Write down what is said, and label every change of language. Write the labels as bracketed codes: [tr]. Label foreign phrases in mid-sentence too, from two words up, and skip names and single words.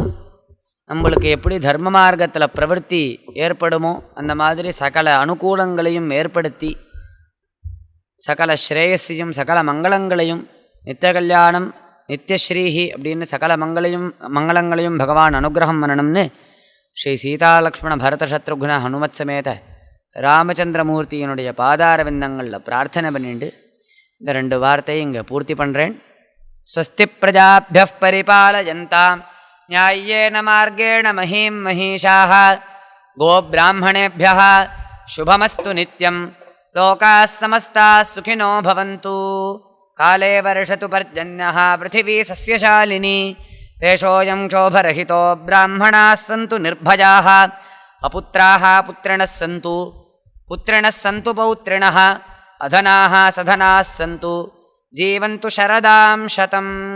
[ta] நம்மளுக்கு எப்படி தர்ம மார்க்கத்தில் பிரவருத்தி ஏற்படுமோ அந்த மாதிரி சகல அனுகூலங்களையும் ஏற்படுத்தி சகல ஸ்ரேயஸையும் சகல மங்களங்களையும் [sa] नित्य कल्याणं नित्यश्रीः [ta] அப்படின்னு சகல மங்களங்களையும் பகவான் அனுகிரகம் பண்ணணும்னு ஸ்ரீ சீதாலக்ஷ்மண பரத சத்ருக்ன ஹனுமத் சமேத ராமச்சந்திரமூர்த்தியினுடைய பாதாரவிந்தங்களில் பிரார்த்தனை பண்ணிட்டு இந்த 2 வார்த்தையை இங்கே பூர்த்தி பண்ணுறேன். [sa] स्वस्ति प्रजाभ्यः परिपालयन्तां न्यायेन मार्गेण महीं महीशाः गोब्राह्मणेभ्यः शुभमस्तु नित्यं लोकाः समस्ताः सुखिनो भवन्तु काले वर्षतु पर्जन्यः पृथिवी सस्यशालिनी देशोऽयं क्षोभरहितो ब्राह्मणाः सन्तु निर्भयाः अपुत्राः पुत्रिणः सन्तु पौत्रिणः अधनाः सधनाः सन्तु जीवन्तु शरदां शतम्